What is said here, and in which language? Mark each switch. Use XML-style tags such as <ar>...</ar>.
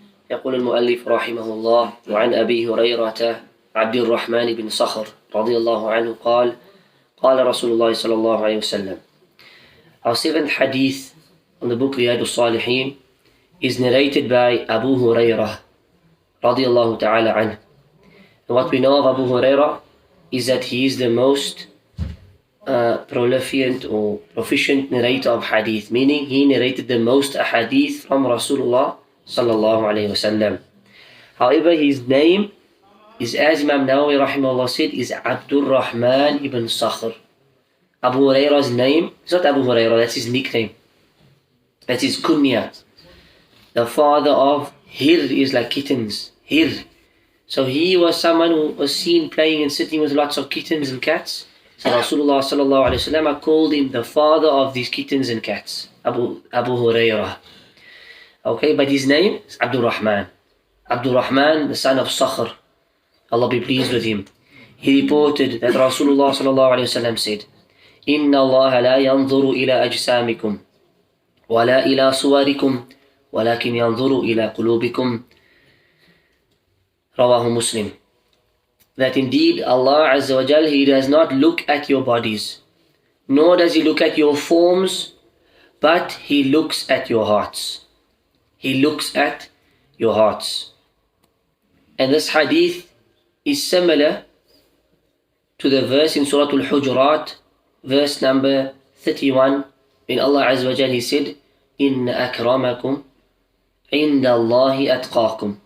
<ar>يقول المؤلف رحمه الله: وعن أبي هريرة عبد الرحمن بن صخر رضي الله عنه قال: قال رسول الله صلى الله عليه وسلم.</ar> <en>Our seventh hadith on the book Riyad, us-Saliheen is narrated by Abu Hurairah رضي الله تعالى عنه. And what we know of Abu Hurairah is that he is the most prolific or proficient narrator of hadith, meaning he narrated the most hadith from Rasulullah sallallahu alayhi wasallam. However, his name is, as Imam Nawawi rahimahullah said, is Abdul Rahman ibn Sakhr. Abu Hurairah's name is not Abu Hurairah, that's his nickname. That's his kunya. The father of Hir is like kittens. Hir. So he was someone who was seen playing and sitting with lots of kittens and cats. So Rasulullah sallallahu alayhi wasallam called him the father of these kittens and cats, Abu Hurairah. Okay, but his name is Abdul Rahman. Abdul Rahman, the son of Sakhr. Allah be pleased with him.</en> <ar>He reported that Rasulullah sallallahu alayhi wasallam said, إِنَّ اللَّهَ لَا يَنظُرُ إِلَىٰ أَجْسَامِكُمْ وَلَا إِلَىٰ صُوَرِكُمْ وَلَكِنْ يَنظُرُ إِلَىٰ قُلُوبِكُمْ. Rawahu Muslim.</ar> <en>That indeed Allah Azza wa Jal, He does not look at your bodies, nor does He look at your forms, but He looks at your hearts. He looks at your hearts. And this hadith is similar to the verse in Surah Al-Hujurat, verse number 31, when Allah Azza wa Jal, He said, إِنَّ أَكْرَمَكُمْ عِنْدَ اللَّهِ أَتْقَاكُمْ.</en>